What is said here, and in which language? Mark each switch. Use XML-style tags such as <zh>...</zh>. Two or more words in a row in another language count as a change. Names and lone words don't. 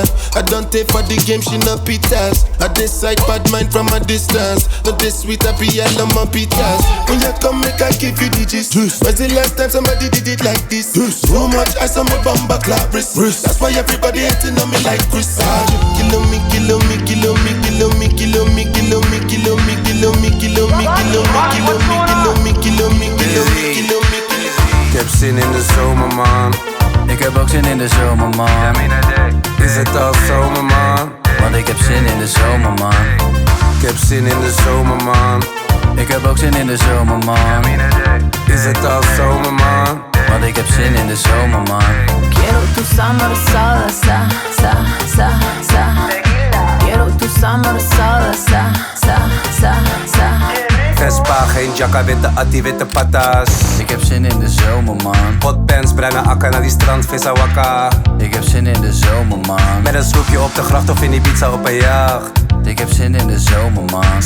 <en>I don't take for the game, she no pitas. I decide bad mind from a distance. Not this sweet, happy, I love my pitas. When you come, make I give you digits. When's the last time somebody did it like this? Too much ice on my bumper clap wrist. That's why everybody hating on me like Chris.</en> <nl>Ik heb zin in de zomer, man. Ik heb ook zin in de zomer, man. Is het al zomer, man? Want ik heb zin in de zomer, man. Ik heb zin in de zomer, man. Ik heb ook zin in de zomer, man. Is het al zomer, man? Want ik heb zin in de zomer, man.</nl> <es>Quiero tu summer sola, sa. Quiero tu summer sola, sa.</es> <nl>Vespa, geen jacka, witte atti, witte patas. Ik heb zin in de zomer, man. Hotpants, bruine akka naar die strand, vissa wakka. Ik heb zin in de zomer, man. Met een sloepje op de gracht of in die pizza op een jacht. Ik heb zin in de zomer, man.</nl>